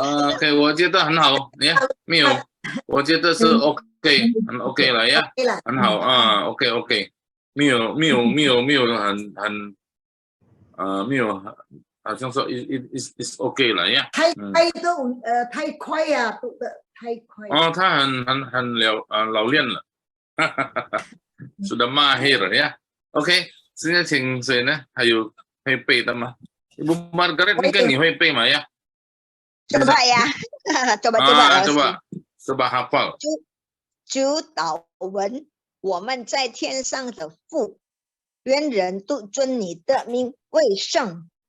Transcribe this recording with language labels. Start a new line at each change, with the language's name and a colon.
Chinese: OK， 我觉得很好呀，没有，我觉得是 OK， 很 OK 了呀，很好OK。没有很没有好像说 is OK 了呀。太快呀，读的太快。他很老练了，
Indonesian: sudah mahir ya。
Chinese: OK， 现在请谁呢？还有会背的吗？ Ibu Margaret 应该你会背吗呀？
Indonesian: coba ya， coba hafal。
Chinese: 主祷文。我们在天上的父，愿人都尊你的名为圣。